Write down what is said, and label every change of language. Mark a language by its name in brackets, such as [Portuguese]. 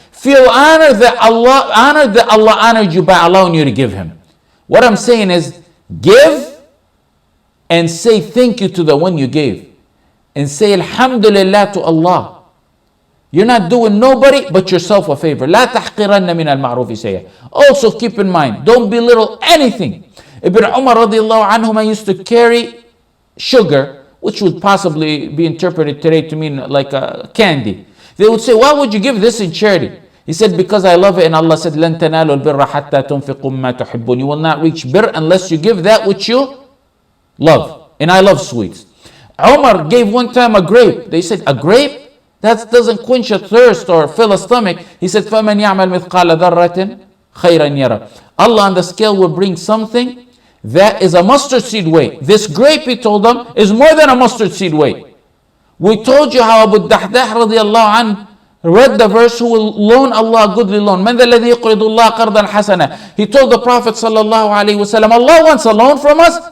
[English] Feel honored that Allah honored you by allowing you to give him. What I'm saying is, give and say thank you to the one you gave. And say Alhamdulillah to Allah. You're not doing nobody but yourself a favor. [Arabic] لا تحقرن من المعروف شيئا. [English] Also keep in mind, don't belittle anything. Ibn Umar radiallahu anhuma used to carry sugar, which would possibly be interpreted today to mean like a candy. They would say, why would you give this in charity? He said, because I love it, and Allah said, [Arabic] لن تنالوا البر حتى تنفقوا مما تحبون. [English] You will not reach bir unless you give that which you love. And I love sweets. Umar gave one time a grape. They said, a grape? That doesn't quench a thirst or fill a stomach. [Arabic] He said, فَمَنْ يَعْمَلْ مِثْقَالَ ذَرَّةٍ خَيْرًا يَرَى. [English] Allah on the scale will bring something that is a mustard seed weight. This grape, he told them, is more than a mustard seed weight. We told you how Abu Dahdah radiallahu anh read the verse, who will loan Allah a goodly loan. [Arabic] مَنْ ذَا الَّذِي يُقْرِضُ اللَّهَ قَرْضًا حَسَنًا. [English] He told the Prophet sallallahu alaihi wasallam, Allah wants a loan from us?